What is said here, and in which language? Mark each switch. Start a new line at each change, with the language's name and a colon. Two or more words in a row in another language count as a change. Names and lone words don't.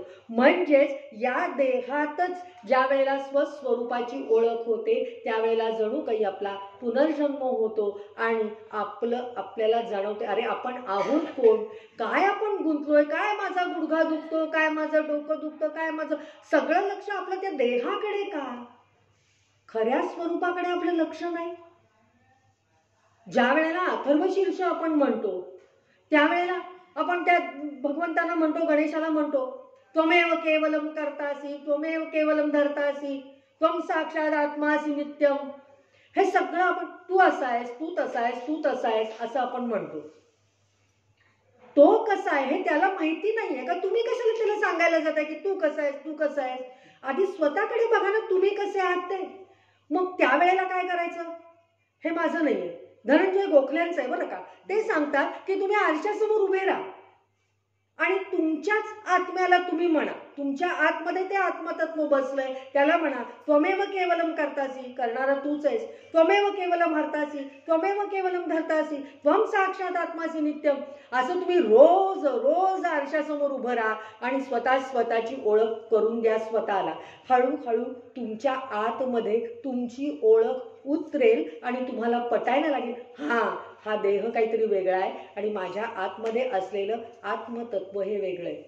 Marathi: म्हणजेच या देहातच ज्या वेळेला स्वस्वरूपाची ओळख होते त्यावेळेला जणू काही आपला पुनर्जन्म होतो आणि आपल्याला जाणवते अरे आपण आहोत कोण, काय आपण गुंतलोय, काय माझा गुडघा दुखतो, काय माझं डोकं दुखतं, काय माझं सगळं लक्ष आपलं त्या देहाकडे का, खऱ्या स्वरूपाकडे आपलं लक्ष नाही. ज्या वेळेला अथर्वशीर्ष आपण म्हणतो त्यावेळेला आपण त्या भगवंतांना म्हणतो, गणेशाला म्हणतो
Sanskrit: त्वमेव केवलम कर्तासी, त्वमेव केवलम धर्तासी, त्वम साक्षात आत्मासी नित्यम.
Marathi: हे सगळं आपण तू असा आहेस, तू तसा आहेस, तू तसा आहेस असं आपण म्हणतो. तो कसा आहे हे त्याला माहिती नाहीये का? तुम्ही कशाला त्याला सांगायला जाताय की तू कसा आहेस, तू कसा आहेस? आधी स्वतःकडे बघा ना तुम्ही कसे आहात ते. मग त्यावेळेला काय करायचं? हे माझं नाहीये, धनंजय गोखल्यांचं आहे बरं का. ते सांगतात की तुम्ही आरशासमोर उभे राहा आणि तुमच्याच आत्म्याला तुम्ही म्हणा, तुमच्या आतमध्ये ते आत्मतत्व बसलंय त्याला म्हणा
Sanskrit: त्वमेव केवलम कर्तासी,
Marathi: करणारा तूच आहेस,
Sanskrit: त्वमेव केवलम हर्तासी, त्वमेव केवलम धर्तासी, त्वम साक्षात आत्मासी नित्यम.
Marathi: असं तुम्ही रोज रोज आरशासमोर उभं राहा आणि स्वतःची ओळख करून द्या स्वतःला. हळूहळू तुमच्या आतमध्ये तुमची ओळख उतरेल आणि तुम्हाला पटायला लागेल हा देह काहीतरी वेगळा आहे आणि माझ्या आतमध्ये असलेलं आत्मतत्व हे वेगळं आहे.